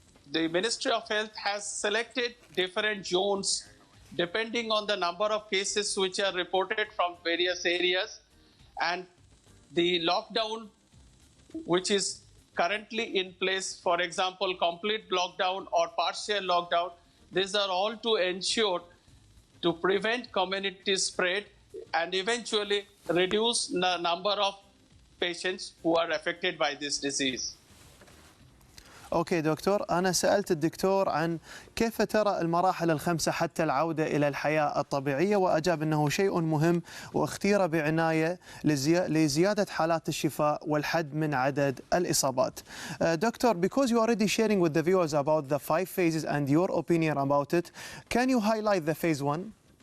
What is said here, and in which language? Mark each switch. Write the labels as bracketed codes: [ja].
[en] The Ministry of Health has selected different zones depending on the number of cases which are reported from various areas, and the lockdown which is currently in place, for example, complete lockdown or partial lockdown, these are all to ensure to prevent community spread and eventually reduce the number of patients who are affected by this disease. [ar] اوكي دكتور، انا سالت الدكتور عن كيف ترى المراحل الخمسه حتى العوده الى الحياه الطبيعيه، واجاب انه شيء مهم واختير بعنايه لزياده حالات الشفاء والحد من عدد الاصابات. [en] Doctor, because you are already sharing with the viewers about the 5 phases and your opinion about it, can you highlight the phase 1?